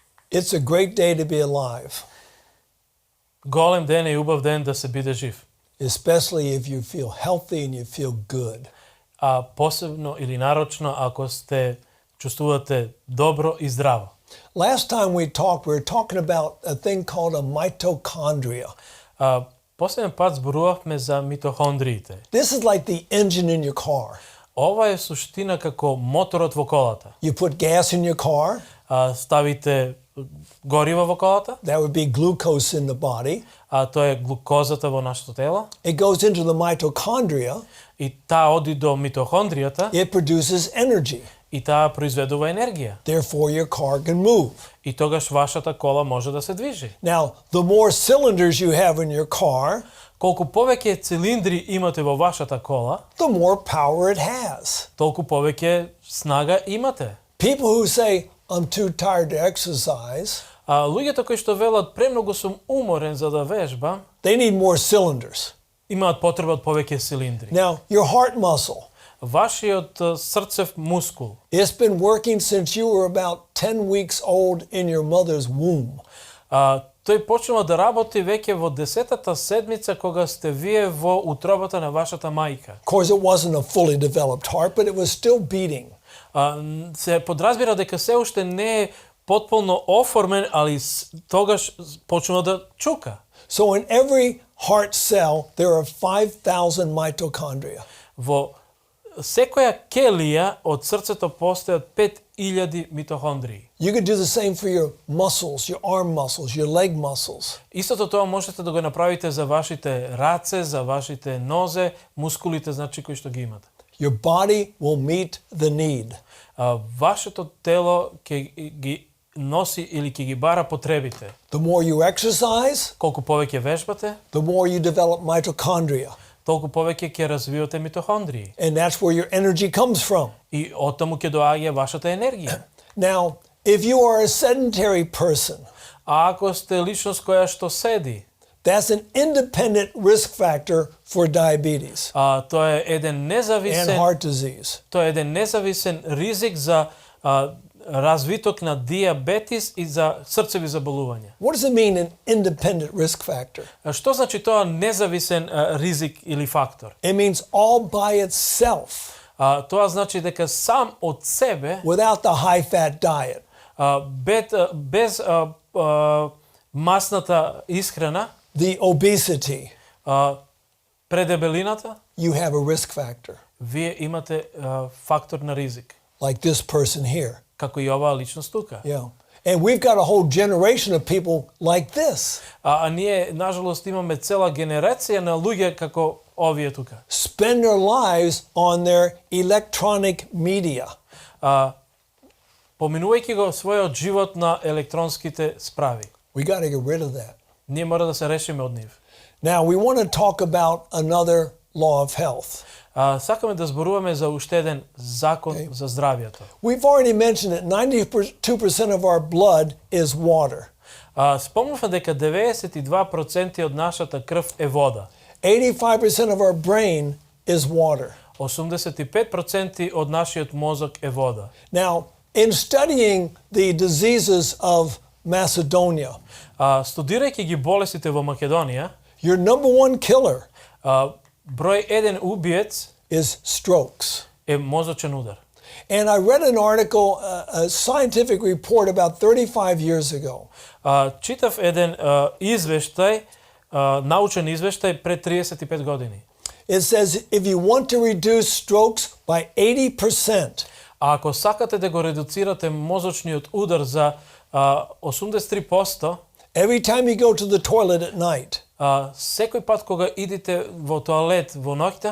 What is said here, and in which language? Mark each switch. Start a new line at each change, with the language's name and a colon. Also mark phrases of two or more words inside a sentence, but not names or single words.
English: It's a great day to be alive,
Macedonian: Голем ден и убав ден да се биде жив.
English: especially if you feel healthy and you feel good.
Macedonian: А посебно или нарочно ако сте чувствувате добро и здраво.
English: Last time we were talking about a thing called a mitochondria.
Macedonian: Последен пат зборувавме за митохондриите.
English: This is like the engine in your car.
Macedonian: Ова е суштина како моторот во колата.
English: You put gas in your car.
Macedonian: Ставите гориво во колата.
English: That would be glucose in the body.
Macedonian: Тоа е глукозата во нашето тело.
English: It goes into the mitochondria.
Macedonian: И таа оди до митохондријата.
English: It produces energy.
Macedonian: И таа произведува енергија.
English: Therefore your car can move.
Macedonian: И тогаш вашата кола може да се движи.
English: Now, the more cylinders you have in your car,
Macedonian: колку повеќе цилиндри имате во вашата кола,
English: the more power it has.
Macedonian: толку повеќе снага имате.
English: People who say, I'm too tired to exercise,
Macedonian: луѓето кои што велат премногу сум уморен за да вежбам,
English: they need more cylinders.
Macedonian: имаат потреба од повеќе цилиндри.
English: Now, your heart muscle,
Macedonian: вашиот срцев мускул,
English: it's been working since you were about 10 weeks old in your mother's womb.
Macedonian: Тој почнува да работи веќе во 10-та седмица кога сте вие во утробата на вашата мајка.
English: Of course, it wasn't a fully developed heart, but it was still beating.
Macedonian: Се подразбира дека се уште не е потполно оформен, али тогаш почнува да чука.
English: So in every heart cell there are 5,000 mitochondria.
Macedonian: Во секоја келија од срцето постојат 5000 митохондрии.
English: You could do the same for your muscles, your arm muscles, your leg muscles.
Macedonian: Истото тоа можете да го направите за вашите раце, за вашите нозе, мускулите значи кои што ги имате.
English: Your body will meet the need.
Macedonian: Вашето тело ќе ги носи или ќе ги бара потребите.
English: The more you exercise,
Macedonian: колку повеќе вежбате,
English: the more you develop mitochondria.
Macedonian: толку повеќе ќе развивате митохондрии.
English: And that's where your energy comes from.
Macedonian: И оттаму ќе доаѓа вашата енергија.
English: Now, if you are a sedentary person,
Macedonian: ако сте личност која што седи,
English: that's an independent risk factor for diabetes
Macedonian: тоа е еден независен
English: and heart disease.
Macedonian: Тоа е еден независен ризик за развиток на диабетис и за срцеви заболувања.
English: What does it mean, an independent risk factor?
Macedonian: Што значи тоа независен ризик или фактор?
English: It means all by itself.
Macedonian: Тоа значи дека сам од себе,
English: without the high-fat diet,
Macedonian: без масната исхрана,
English: the obesity,
Macedonian: предебелината,
English: you have a risk factor.
Macedonian: Вие имате фактор на ризик.
English: Like this person here.
Macedonian: Како и оваа личност тука.
English: Yeah. And we've got a whole generation of people like this.
Macedonian: Ние нажалост имаме цела генерација на луѓе како овие тука.
English: Spend their lives on their electronic media.
Macedonian: Поминувајќи го својот живот на електронските справи.
English: We got to get rid of that.
Macedonian: Ние мора да се решиме од нив.
English: Now we want to talk about another law of health.
Macedonian: Сакаме да зборуваме за уште еден закон за здравјето.
English: We've already mentioned that 92% of our blood is water.
Macedonian: Спомнавме дека 92% од нашата крв е вода.
English: 85% of our brain is water.
Macedonian: 85% од нашиот мозок е вода.
English: Now, in studying the diseases of Macedonia,
Macedonian: студирајќи ги болестите во Македонија,
English: your number one killer
Macedonian: број еден убиец
English: is strokes.
Macedonian: Е мозочен удар.
English: And I read an article, a scientific report about 35 years ago.
Macedonian: Читав еден извештај, научен извештај пред 35 години.
English: It says if you want to reduce strokes by 80%,
Macedonian: ако сакате да го редуцирате мозочниот удар за 83%,
English: every time you go to the toilet at night,
Macedonian: секој пат кога идете во тоалет во ноќта,